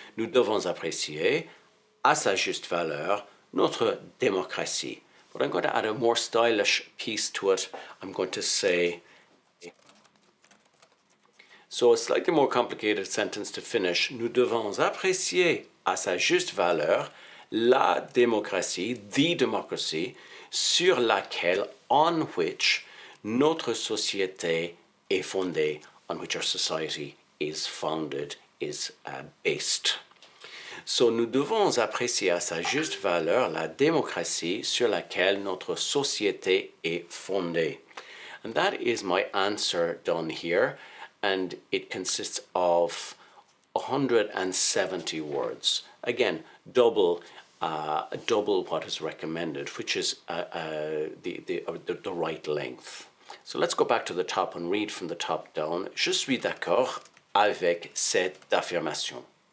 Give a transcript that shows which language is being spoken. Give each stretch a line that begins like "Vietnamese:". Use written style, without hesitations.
French: Nous devons apprécier à sa juste valeur notre démocratie.
English: But I'm going to add a more stylish piece to it. I'm going to say, so a slightly more complicated sentence to finish.
French: Nous devons apprécier à sa juste valeur la démocratie,
English: the democracy,
French: sur laquelle,
English: on which,
French: notre société est fondée,
English: on which our society is founded, is based.
French: So, nous devons apprécier à sa juste valeur la démocratie sur laquelle notre société est fondée.
English: And that is my answer done here, and it consists of 170 words. Again, double what is recommended, which is the right length. So let's go back to the top and read from the top down.
French: Je suis d'accord avec cette affirmation.